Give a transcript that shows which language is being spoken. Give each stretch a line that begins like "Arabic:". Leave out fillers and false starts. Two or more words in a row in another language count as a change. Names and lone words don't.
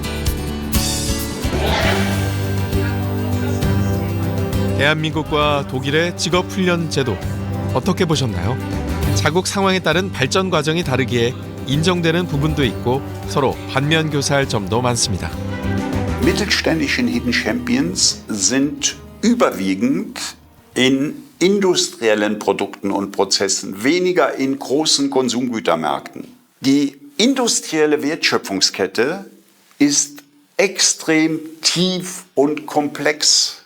Korean: 대한민국과 독일의 직업훈련 제도 어떻게 보셨나요? 자국 상황에 따른 발전 과정이 다르기에 인정되는 부분도 있고 서로 반면교사할 점도 많습니다.
German: Mittelständische
English: Hidden Champions
German: sind überwiegend in industriellen Produkten und Prozessen, weniger in großen Konsumgütermärkten. Die industrielle Wertschöpfungskette ist extrem tief und komplex.